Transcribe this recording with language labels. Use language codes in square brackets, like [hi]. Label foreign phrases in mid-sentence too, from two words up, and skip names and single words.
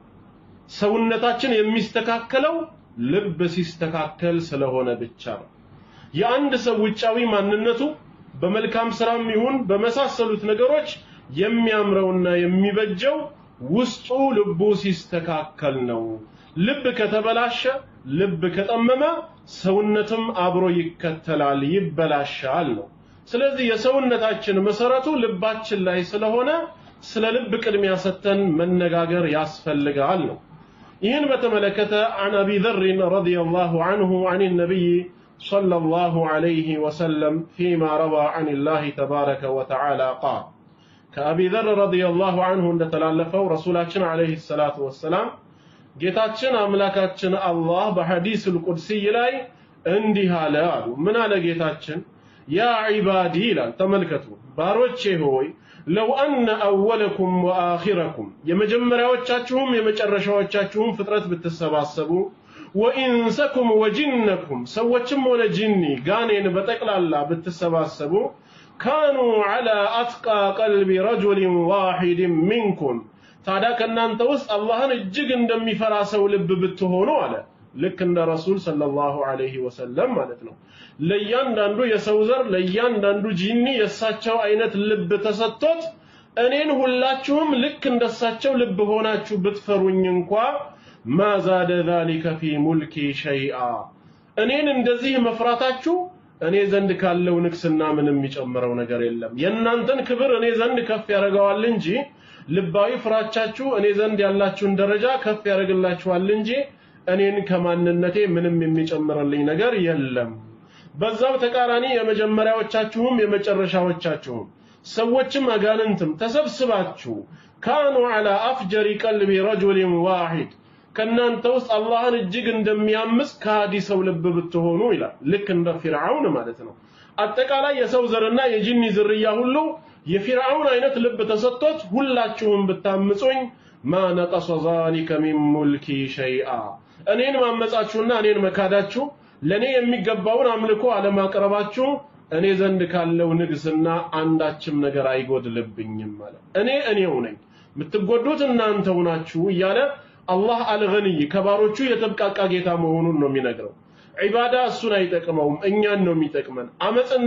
[am] ሰውነታችን የሚስተካከለው ልብ ሲስተካከል ስለሆነ ብቻ ነው የአንድ ሰው ውጫዊ ማንነቱ በመልካም ስራም ይሁን በመሳሰሉት ነገሮች የሚያምረውና የሚበጀው ውስጡ ልቡ ሲስተካከል ነው ልብ ከተበላሸ ልብ ከጠመመ ሰውነትም አብሮ ይከተላል ይበላሻል ነው ስለዚህ የሰውነታችን መሰረቱ ልባችን ላይ ስለሆነ ስለ ልብ ቅድሚያ ሰተን መነጋገር ያስፈልጋል ነው ይህን በተመለከተ [ar] عن ابي ذر رضي الله عنه عن النبي صلى الله عليه وسلم فيما روى عن الله تبارك وتعالى قال كأبي ذر رضي الله عنه [am] እንደተላለፈው ረሱላችን [ar] عليه الصلاه والسلام [am] ጌታችን አምላካችን አላህ በሐዲስ القدسي ላይ እንዲህ አለ አሉ ምን አለ ጌታችን [ar] يا عبادي [am] ይላል ተመልከቱ ባሮቼ ሆይ [ar] لو أن أولكم وآخركم [am] የመጀመሪያዎቻችሁም የመጨረሻዎቻችሁም ፍጥረት ብትሰባሰቡ [ar] وإنسكم وجنكم [am] ሰዎችም ሆነ ጂኒ ጋኔን በጠቅላላ ብትሰባሰቡ [ar] كانوا على أتقى قلب رجل واحد منكم [am] ታዲያ ከናንተ ውስጥ አላህን እጅግ እንደሚፈራ ሰው ልብ ብትሆኑ አለ ልክ እንደ ረሱል [ar] صلى الله عليه وسلم [am] ማለት ነው ለያንዳንዱ የሰው ዘር ለያንዳንዱ ጂኒ የሳቸው አይነት ልብ ተሰጥቶት እኔን ሁላችሁም ልክ እንደሳቸው ልብ ሆናችሁ ብትፈሩኝ እንኳን [ar] ما زاد ذلك في ملكي شيئا [am] እኔን እንደዚህ መፍራታችሁ እኔ ዘንድ ካለው ንክስና ምንም የሚጨምረው ነገር የለም የናንተን ክብር እኔ ዘንድ ከፍ ያደርገዋል እንጂ ልባዊ ፍራቻችሁ እኔ ዘንድ ያላችሁን ደረጃ ከፍ ያደርግላችኋል እንጂ እኔን ከማንነቴ ምንም የሚጨምርልኝ ነገር የለም በዛው ተቃራኒ የመጀመሪያዎቻችሁም የመጨረሻዎቻችሁም ሰዎችም አጋንንትም ተሰብስባችሁ [ar] كانوا على افجر قلب رجل واحد [am] ከናንተ ውስጥ አላህን እጅግ እንደሚያምስ ካዲ ሰው ልብ ብትሆኑ ይላል ልክ እንደ ፊርዓውን ማለት ነው አጠቃላይ የሰው ዘርና የጂኒ ዝርያ ሁሉ የፊርዓውን አይነት ልብ ተሰጥቶት ሁላችሁም ብታምጹኝ [ar] ما نقص ذلك من ملكي شيئا [am] እኔን ማመጻችሁና እኔን መካዳችሁ ለኔ የሚገባውን አምልኮ አለማቅረባችሁ እኔ ዘንድ ካለው ንግስና አንዳችም ነገር አይጎድልብኝም ማለት እኔው ነኝ የምትጎዱት እናንተው ናችሁ እያለ አላህ አልገኒ ከባሮቹ የተብቃቃ ጌታ መሆኑን ነው የሚነግረው ዒባዳ እሱን አይጠቅመውም እኛን ነው የሚጠቅመን አመጽና